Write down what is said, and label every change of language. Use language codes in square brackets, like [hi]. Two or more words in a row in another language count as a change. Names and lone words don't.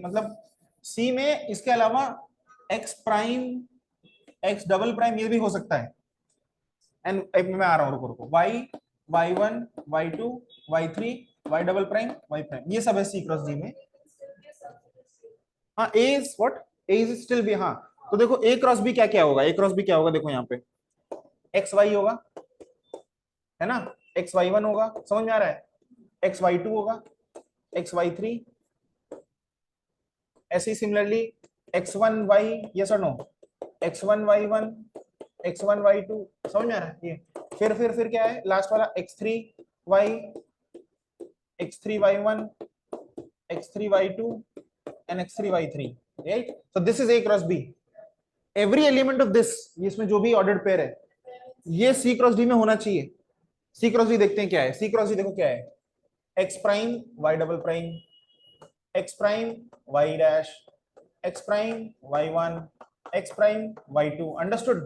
[hi] मतलब C में इसके अलावा x प्राइम, x [en] double prime [hi] ये भी हो सकता है. एंड मैं आ रहा हूँ, रुको रुको. y, y1, y2, y3, y [en] double prime, [hi] y प्राइम, ये सब है C क्रॉस D में. हाँ, [en] A is what? A is still B. [hi] हाँ, तो देखो A क्रॉस B क्या क्या होगा? A क्रॉस B क्या होगा? देखो यहाँ पे x y होगा, है ना? x y1 होगा, समझ में आ रहा है? x y2 होगा, x y3, ऐसे ही सिमिलरली x1 y, यस और नो? x1 y1, x1 y2, समझ में आ रहा है? ये फिर क्या है लास्ट वाला? [en] x3 y, x3 y1, x3 y2 and x3 y3, right? So this is A cross B. Every element of this, [hi] इसमें जो भी [en] ordered pair [hi] है, ये C क्रॉस D में होना चाहिए. C क्रॉस D देखते हैं क्या है. C क्रॉस D देखो क्या है? x प्राइम y [en] double prime, [hi] x प्राइम y डैश, x प्राइम y1, x प्राइम y2. अंडरस्टूड?